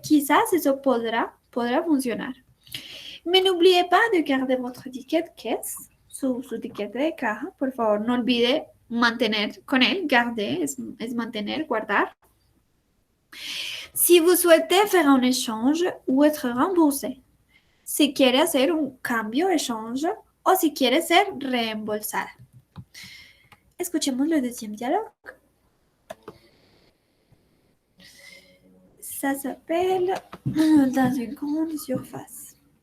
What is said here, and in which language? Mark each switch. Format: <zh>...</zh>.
<es>Quizás eso podrá funcionar.</es> <fr>Mais n'oubliez pas de garder votre ticket de caisse,</fr> <es>su ticket de caja. Por favor, no olvide mantener con él. Garder es mantener, guardar.</es> <fr>Si vous souhaitez faire un échange ou être remboursé.</fr> <es>Si quiere hacer un cambio, échange, o si quiere ser reembolsada. Escuchemos</es> <fr>le deuxième dialogue. Ça s'appelle Dans une grande surface.</fr>